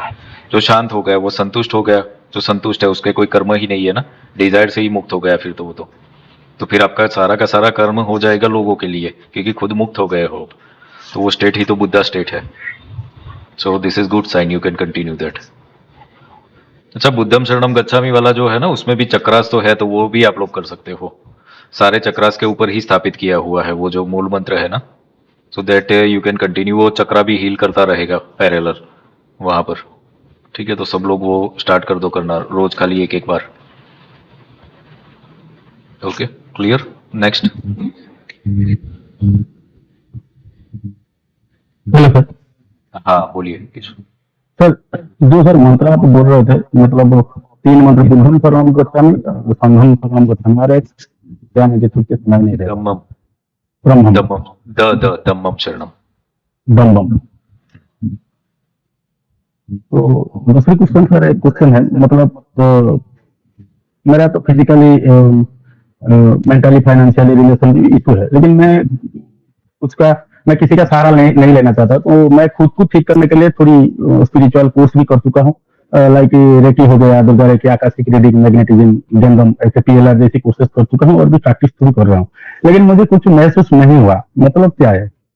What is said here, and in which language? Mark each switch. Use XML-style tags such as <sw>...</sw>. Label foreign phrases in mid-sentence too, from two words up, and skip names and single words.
<hi>जो शांत हो गया वो संतुष्ट हो गया, जो संतुष्ट है उसके कोई कर्म ही नहीं है ना, डिजायर से ही मुक्त हो गया फिर तो वो तो फिर आपका सारा का सारा कर्म हो जाएगा लोगों के लिए, क्योंकि खुद मुक्त हो गए हो, तो वो स्टेट ही तो</hi> <en>बुद्धा स्टेट</en> <hi>है।</hi> <en>so this is good sign, you can continue that. अच्छा,</en> <pi>बुद्धम शरणम गच्छामि</pi> <hi>वाला जो है ना, उसमें भी चक्रास तो है, तो वो भी आप लोग कर सकते हो। सारे चक्रास के ऊपर ही स्थापित किया हुआ है वो जो मूल मंत्र है ना,</hi> <en>so that you can continue.</en> <hi>वो चक्रा भी हील करता रहेगा पैरेलल वहां पर, ठीक है? तो सब लोग वो स्टार्ट कर दो करना, रोज खाली एक एक बार।</hi> <en>okay, clear? next. hello sir.</en> <hi>हाँ बोलिए किशोर। सर जो सर मंत्र आप बोल रहे थे, मतलब 3 मंत्र,</hi> <pi>बुद्धम शरणम गच्छामि, संघम शरणम गच्छामि, और एक क्या मुझे ठीक से सुनाई नहीं दे रहा। दम्मम ब्रह्मम, दम्मम शरणम। बम बम।</pi> <hi>तो दूसरी क्वेश्चन सर, एक क्वेश्चन है, मतलब मेरा तो</hi> <en>physically mentally financially relation issue</en> <hi>है, लेकिन मैं किसी का सहारा नहीं लेना चाहता, तो मैं खुद को ठीक करने के लिए थोड़ी</hi> <en>spiritual course</en> <hi>भी कर चुका हूँ, लाइक रेकी हो गया, दुर्गा रेकी,</hi> <en>akashic reading,</en> <hi>मैग्नेटिज्म, जंगम, ऐसे PLR जैसी कोर्सेज कर चुका हूँ और भी प्रैक्टिस शुरू कर रहा हूँ, लेकिन मुझे कुछ महसूस नहीं हुआ, मतलब क्या है?</hi>